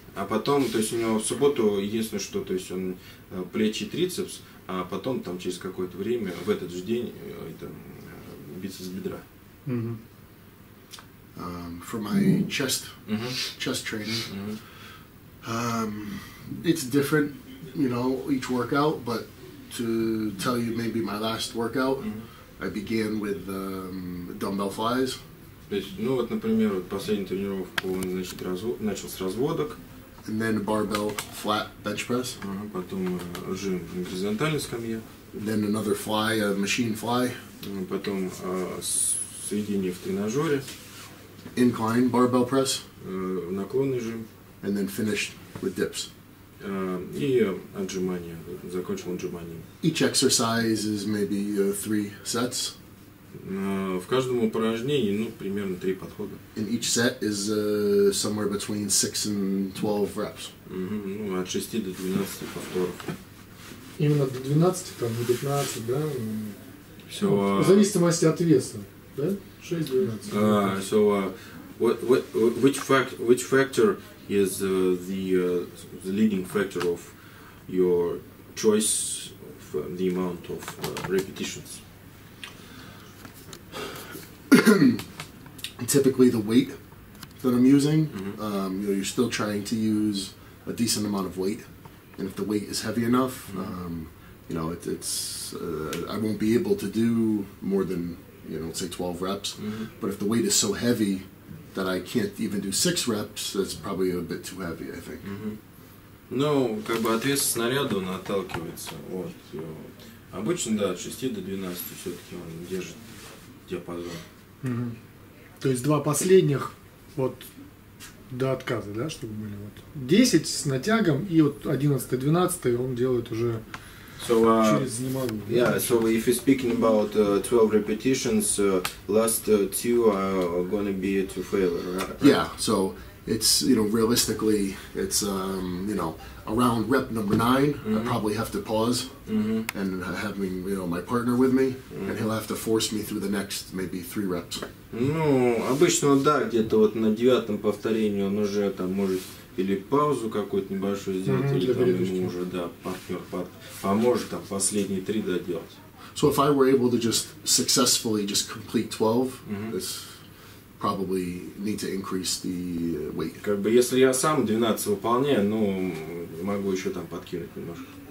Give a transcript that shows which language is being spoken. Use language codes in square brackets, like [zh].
[ru] А потом, то есть у него в субботу единственное, что, то есть он плечи, трицепс, а потом там через какое-то время, в этот же день, это бицепс бедра. [en] For my chest training, it's different, you know, each workout, but to tell you maybe my last workout, I began with dumbbell flies. [ru] То есть, ну вот, например, вот последнюю тренировку он, значит, начал с разводок. [en] And then barbell flat bench press. [ru] Потом жим на горизонтальной скамье. [en] Then another fly, a machine fly. [ru] Потом соединение в тренажере. [en] Incline barbell press. [ru] Наклонный жим. [en] And then finished with dips. [ru] И отжимания. Закончил отжиманием. [en] Each exercise is maybe 3 sets. [ru] В каждом упражнении, ну, примерно 3 подхода. [en] And each set is somewhere between 6 and 12 reps. [ru] Ну, от 6 до 12 повторов. Именно до 12, там, до 15, да? [en] So, [ru] в зависимости от веса, да? 6-12. [en] So, which factor is the leading factor of your choice of the amount of repetitions? Typically the weight that I'm using, you know, you're still trying to use a decent amount of weight, and if the weight is heavy enough, you know, I won't be able to do more than, you know, say 12 reps. But if the weight is so heavy that I can't even do 6 reps, that's probably a bit too heavy, I think. [ru] Ну, как бы от веса снаряда он отталкивается. Вот. Обычно, да, от 6 до 12 все-таки он держит диапазон. То есть 2 последних вот до отказа, да, чтобы были вот 10 с натягом, и вот 11-12 он делает уже через не могу. [en] Yeah, so if you're speaking about 12 repetitions, last 2 are gonna be to failure, right? Yeah, so it's, you know, realistically, it's, you know, around rep number 9, I probably have to pause and having, you know, my partner with me, and he'll have to force me through the next maybe 3 reps. [ru] Ну, обычно, да, где-то вот на 9-м повторении он уже там может или паузу какую-то небольшую сделать, или там ему уже, да, партнер поможет там последние 3 доделать. [en] So if I were able to just successfully just complete 12, this probably need to increase the weight. [ru] Как бы если я сам 12 выполняю, ну, могу еще там подкинуть немножко.